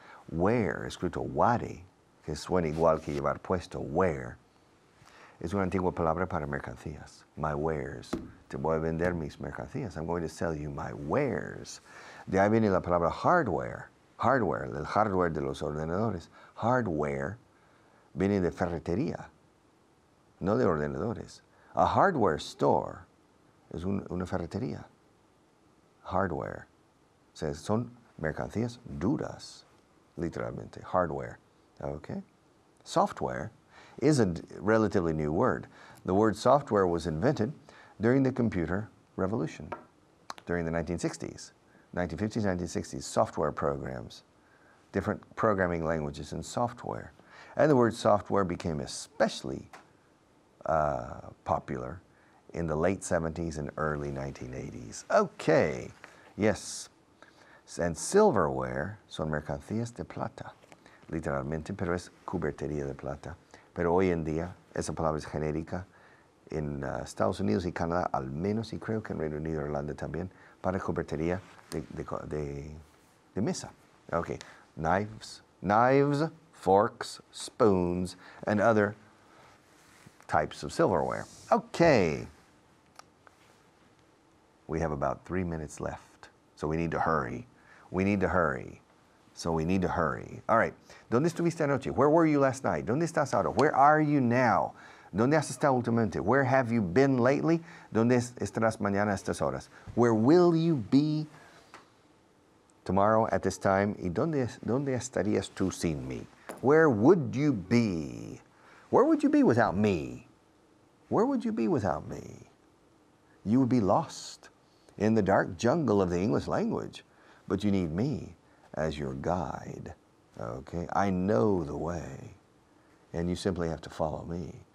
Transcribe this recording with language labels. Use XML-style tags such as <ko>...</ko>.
<es>Ware, escrito ware, que suena igual que llevar puesto, ware, es una antigua palabra para mercancías.</es> <en>My wares.</en> <es>Te voy a vender mis mercancías.</es> <en>I'm going to sell you my wares.</en> <es>De ahí viene la palabra hardware. Hardware, el hardware de los ordenadores. Hardware viene de ferretería, no de ordenadores.</es> <en>A hardware store</en> <es>es una ferretería. Hardware. O sea, son mercancías duras, literalmente. Hardware. Okay?</es> <en>Software is a relatively new word. The word software was invented during the computer revolution, during the 1960s. 1950s, 1960s, software programs, different programming languages in software. And the word software became especially popular in the late 70s and early 1980s. Okay, yes.</en> <es>And silverware son mercancías de plata, literalmente, pero es cubertería de plata. Pero hoy en día esa palabra es genérica en Estados Unidos y Canadá, al menos, y creo que en Reino Unido y Irlanda también, para cubertería de mesa.</es> <en>Okay, knives, forks, spoons, and other types of silverware. Okay. We have about 3 minutes left, so we need to hurry. We need to hurry. So we need to hurry. All right.</en> <es>¿Dónde estuviste anoche?</es> <en>Where were you last night?</en> <es>¿Dónde estás ahora?</es> <en>Where are you now?</en> <es>¿Dónde has estado últimamente?</es> <en>Where have you been lately?</en> <es>¿Dónde estarás mañana a estas horas?</es> <en>Where will you be tomorrow at this time?</en> <es>¿Y dónde estarías tú sin mí?</es> <en>Where would you be? Where would you be without me? Where would you be without me? You would be lost in the dark jungle of the English language, but you need me as your guide. Okay? I know the way, and you simply have to follow me.</en>